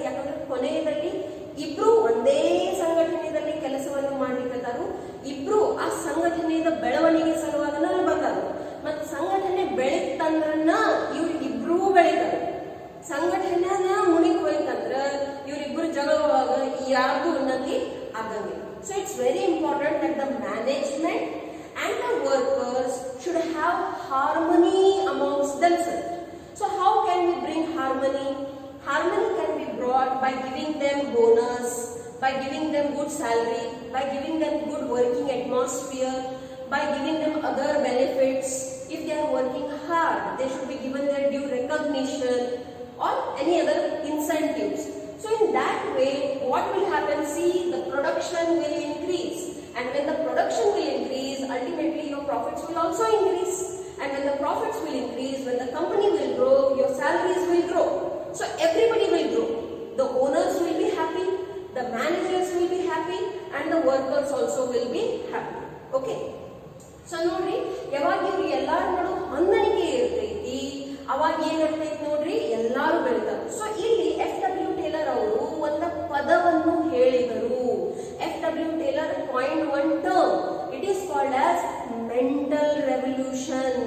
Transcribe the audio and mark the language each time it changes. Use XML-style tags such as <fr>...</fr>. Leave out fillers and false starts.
<kn>ಯಾಕಂದ್ರೆ ಕೊನೆಯಲ್ಲಿ ಇಬ್ರು ಒಂದೇ ಸಂಘಟನೆಯಲ್ಲಿ ಕೆಲಸವನ್ನು ಮಾಡ್ಲಿಕ್ಕತ್ತಾರು, ಇಬ್ರು ಆ ಸಂಘಟನೆಯ ಬೆಳವಣಿಗೆ ಸಲುವಾಗಿ ಅಲ್ಲಿ ಬಂದರು. ಮತ್ ಸಂಘಟನೆ ಬೆಳಿತಂದ್ರನ್ನ ಇವ್ರಿಬ್ರು ಬೆಳಿತಾರೆ. ಸಂಘಟನೆನ ಮುಣಿಗೆ ಹೋಯ್ತಂದ್ರ ಇವ್ರಿಬ್ರು ಜಗಳವಾಗ ಯಾರ್ದು ಉನ್ನತಿ ಆಗಂಗಿಲ್ಲ.</kn> <en>So it's very important that the management and the workers should have harmony amongst themselves. So how can we bring harmony? Harmony can be brought by giving them bonus, by giving them good salary, by giving them good working atmosphere, by giving them other benefits. If they are working hard, they should be given their due recognition or any other incentives. So in that way, what will happen? See, the production will increase, and when the production will increase, ultimately your profits will also increase, and when the profits will increase, when the company will grow, your salaries will grow. So everybody will grow. The owners will be happy, the managers will be happy, and the workers also will be happy. Okay.</en> <kn>So ನೋಡ್ರಿ, ಯಾವಾಗ ಇವ್ರು ಎಲ್ಲಾರ ನಡು ಹೊಂದಾಣಿಕೆ ಇರ್ತೈತಿ, ಅವಾಗ ಏನಾಗ್ತೈತಿ ನೋಡ್ರಿ, ಎಲ್ಲಾರು ಬೆಳಿತಾರೆ. ಸೊ ಇಲ್ಲಿ FW ಟೇಲರ್ ಅವರು ಒಂದು ಪದವನ್ನು ಹೇಳಿದರು.</kn> <en>FW Taylor coined one term. It is called as mental revolution.</en>